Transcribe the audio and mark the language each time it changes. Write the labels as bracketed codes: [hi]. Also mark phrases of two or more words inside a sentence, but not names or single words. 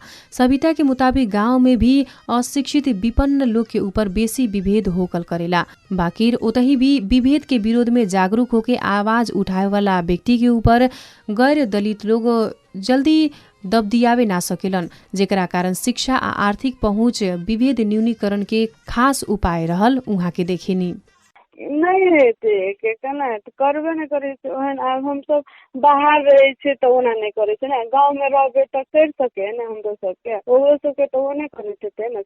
[bho] सविता के मुताबिक गांव में भी अशिक्षित विपन्न लोग के ऊपर बेसी विभेद होकल करेला, बाकिर ओतही भी विभेद के विरोध में जागरूक होके आवाज उठाए वाला व्यक्ति के ऊपर गैर दलित लोग जल्दी दबदियावे ना सकेलन, जेकरा कारण शिक्षा आ आर्थिक पहुँच विभेद न्यूनीकरण के खास उपाय रहल उहाँ के देखेनी। [mai] नहीं हेते के केना तो करबे नहीं करे छै ओहन। आब हम सब बाहर रहे छै तो ओना नहीं करे छै ना, गांव में रहबे तो कर सके ना हमरो सबके, ओहो सबके तो वो नहीं करे छै ना।